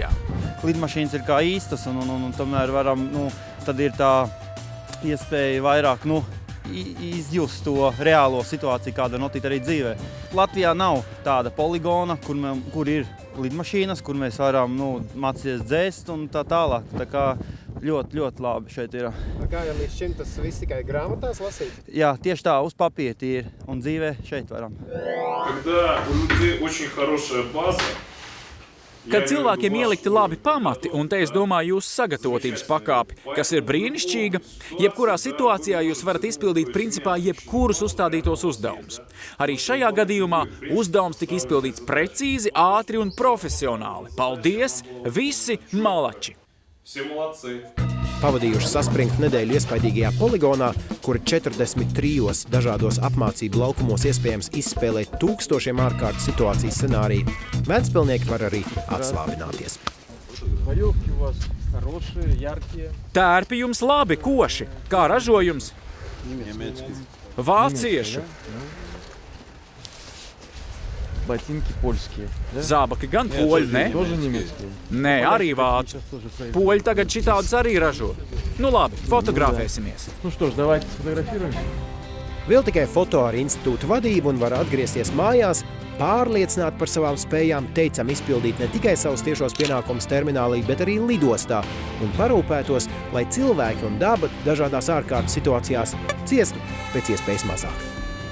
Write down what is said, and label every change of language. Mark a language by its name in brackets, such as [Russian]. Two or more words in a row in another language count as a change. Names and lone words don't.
[Latvian] Lidmašīnas ir kā īstas un tomēr varam, tad ir tā iespēja vairāk, izjust to reālo situāciju, kāda notiek arī dzīvē. Latvijā nav tāda poligona, kur ir lidmašīnas, kur mēs varam mācīties dzēst un tā tālāk. Tā kā ļoti, ļoti labi šeit ir. Kā jau līdz šim tas viss tikai grāmatās lasīt? Jā, tieši tā, uz papīra ir un dzīvē šeit varam. [Russian] Когда у людей очень хорошая база, [Latvian] Kad cilvēkiem ielikti labi pamati, un te es domāju jūsu sagatavotības pakāpi, kas ir brīnišķīga, jebkurā situācijā jūs varat izpildīt principā jebkurus uzstādītos uzdevumus. Arī šajā gadījumā uzdevums tika izpildīts precīzi, ātri un profesionāli. Paldies, visi malači! [Russian] все молодцы. [Latvian] Pavadījuši saspringtu nedēļu iespaidīgajā poligonā, kur 43 dažādos apmācību laukumos iespējams izspēlēt tūkstošiem ārkārtas situācijas scenāriju, ventspilnieki var arī atslābināties. Tērpi jums labi, koši. Kā ražojums? Vāciešu. [Russian] Ботинки польские. [Latvian] Zābaki gan poļi, ne? [Russian] Тоже немецкие. [Latvian] Nē, arī vācu. Poļi tagad šitādus arī ražo. Nu labi, fotografēsimies. [Russian] Ну что ж, давайте сфотографируемся. [Latvian] Vēl tikai foto ar institūtu vadību un var atgriezties mājās, pārliecināt par savām spējām, teicam izpildīt ne tikai savus tiešos pienākumus terminālī, bet arī lidostā un parūpētos, lai cilvēki un daba dažādās ārkārtas situācijās ciestu pēc iespējas mazāk.